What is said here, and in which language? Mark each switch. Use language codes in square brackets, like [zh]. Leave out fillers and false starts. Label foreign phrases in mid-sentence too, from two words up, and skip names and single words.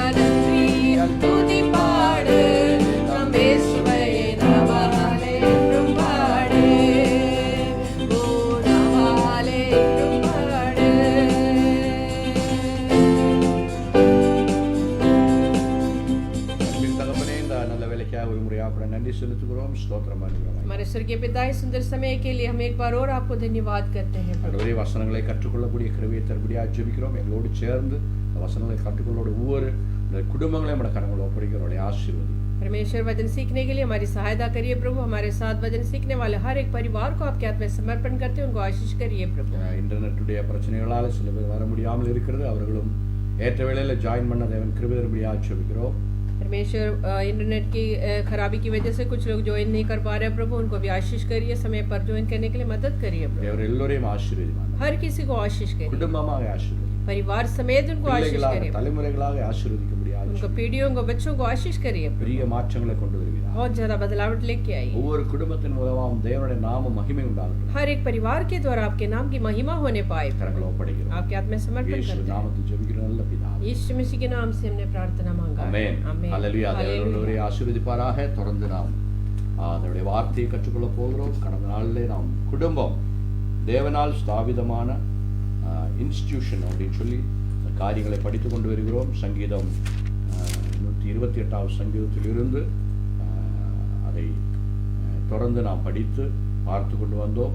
[ta] நன்றிய துதி பாடு நம் இயேசுவை நாவாலே என்றும் பாடு. ஓ நாவாலே என்றும் பாடு. அன்பின் தகப்பனே, இந்த நல்ல வேலைக்காக ஒரு முறையாக கூட நன்றி செலுத்துகிறோம். ஸ்தோத்திரம் பண்ணுகிறோம். [hi] हमारे स्वर्गीय पिता इस सुंदर समय के लिए हम एक बार और आपको धन्यवाद करते हैं प्रभु। [ta] ஆண்டவரே, வசனங்களை கற்றுக்கொள்ளக்கூடிய கிருபையை தரும்படியாக ஜெபிக்கிறோம். எங்களோடு சேர்ந்து இந்த வசனங்களை கற்றுக்கொள்ளோட ஒவ்வொரு குடும்பங்களையும் நம்முடைய கரங்களை ஒப்படைக்கிறோடைய ஆசீர்வதி. [hi] परमेश्वर वचन सीखने के लिए हमारी सहायता करिए प्रभु। हमारे साथ वचन सीखने वाले हर एक परिवार को आपके हाथ में समर्पण करते हैं, उनको आशीष करिए प्रभु। [ta] இன்டர்நெட்டுடைய பிரச்சனைகளால் சில பேர் வர முடியாமல் இருக்கிறது. அவர்களும் ஏற்ற வேளையில் ஜாயின் பண்ண தேவன் கிருபை தரும்படியாக ஜெபிக்கிறோம். [hi] परमेश्वर इंटरनेट की खराबी की वजह से कुछ लोग ज्वाइन नहीं कर पा रहे हैं प्रभु, उनको भी आशीष करिए, समय पर ज्वाइन करने के लिए मदद करिए प्रभु। [ta] தேவர் எல்லோரையும் ஆசீர்வதிப்பார். [hi] हर किसी को आशीष करिए, [ta] குடும்பமாக ஆசீர்வதி, [hi] परिवार समेत उनको आशीष [ta] பிள்ளைகளாக [hi] करिए, [ta] தலைமுறைகளாக ஆசீர்வதிக்கும்படி [hi] उनको पीढ़ियों को बच्चों को आशीष करिए, [ta] பெரிய மாற்றங்களை கொண்டு வருவீராக. [hi] बहुत ज्यादा बदलावट लेके आइए। [ta] ஒவ்வொரு குடும்பத்தின் மூலமாகவும் தேவனுடைய நாம மகிமை உண்டாகட்டும். [hi] हर एक परिवार के द्वारा आपके नाम की महिमा होने पाए, [ta] கரங்களை ஒப்படைக்கிறோம். [hi] आपके हाथ में समर्पण [ta] இயேசு [hi] करते हैं। [ta] நாமத்தில் ஜெபிக்கிற நல்ல பிதாவே. [hi] यीशु मसीह के नाम से हमने प्रार्थना मांगा। [ta] ஆமென். [hi] आमीन। [ta] ஹல்லேலூயா. தேவன் [hi] हालेलुया। [ta] ஒருவரை ஆசீர்வதிப்பாராக. தொடர்ந்து நாம் அதனுடைய வார்த்தையை கற்றுக்கொள்ள போகிறோம். கடந்த நாளிலே நாம் குடும்பம் தேவனால் ஸ்தாபிதமான இன்ஸ்டிடியூஷன் அப்படின்னு சொல்லி காரியங்களை படித்து கொண்டு வருகிறோம். சங்கீதம் 128வது சங்கீதத்திலிருந்து அதை தொடர்ந்து நாம் படித்து பார்த்து கொண்டு வந்தோம்.